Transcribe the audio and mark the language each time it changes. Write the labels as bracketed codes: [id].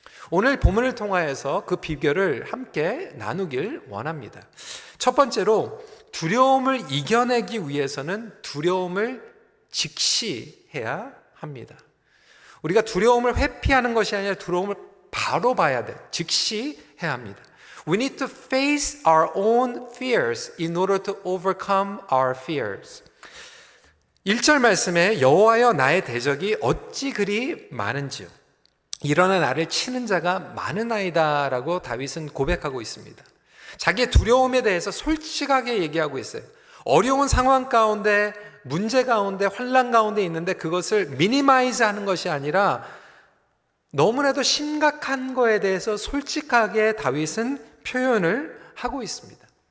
[ko] 오늘 본문을 통하여서 그 비결을 함께 나누길 원합니다. 첫 번째로 두려움을 이겨내기 위해서는 두려움을 직시해야 합니다. 우리가 두려움을 회피하는 것이 아니라 두려움을 바로 봐야 돼. 직시해야 합니다. [en] We need to face our own fears in order to overcome our fears. [ko] 1절 말씀에 여호와여 나의 대적이 어찌 그리 많은지요. 일어나 나를 치는 자가 많으나이다 라고 다윗은 고백하고 있습니다. 자기의 두려움에 대해서 솔직하게 얘기하고 있어요. 어려운 상황 가운데, 문제 가운데, 환난 가운데 있는데 그것을 미니마이즈 하는 것이 아니라 너무나도 심각한 거에 대해서 솔직하게 다윗은 표현을 하고 있습니다.